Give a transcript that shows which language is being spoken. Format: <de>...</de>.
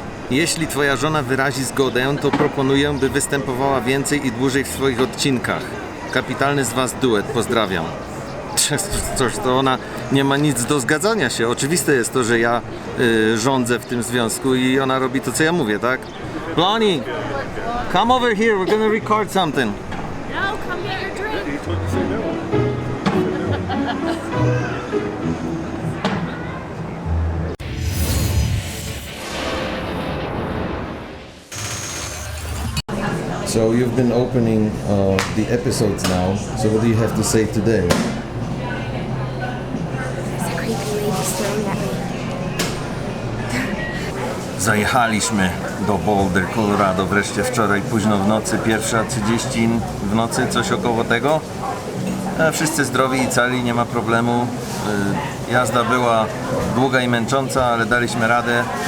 <pl>Jeśli twoja żona wyrazi zgodę, to proponuję, by występowała więcej i dłużej w swoich odcinkach. Kapitalny z was duet, pozdrawiam. Coś, to ona nie ma nic do zgadzania się. Oczywiste jest to, że ja rządzę w tym związku i ona robi to, co ja mówię, tak?</pl> <en>Blondie, come over here, we're gonna record something. No, come get your drink. So you've been opening the episodes now. So what do you have to say today? There's a creepy lady staring at me.</en> <pl>Zajechaliśmy do Boulder, Colorado wreszcie wczoraj późno w nocy, 1:30 w nocy, coś około tego. Wszyscy zdrowi i cali, nie ma problemu. Jazda była długa i męcząca, ale daliśmy radę.</pl>